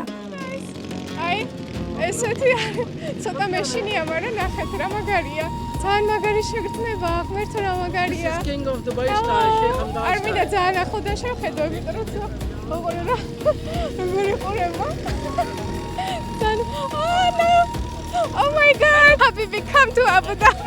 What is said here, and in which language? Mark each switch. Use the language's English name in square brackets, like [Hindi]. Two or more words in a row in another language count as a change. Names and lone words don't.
[Georgian] აი, ესეთი ცოტა მეშინია, მაგრამ ნახეთ რა მაგარია. ძალიან მაგარი შეგრძნება, ღმერთო რა მაგარია. [English] King of Dubai style, Sheikh Hamdan. [Georgian] არ მინდა ძალიან ახლოდან შევხედო, იმიტომ რომ როგორ რა როგორ იყურება. [English] Oh my god! Habibi, come to Abu Dhabi.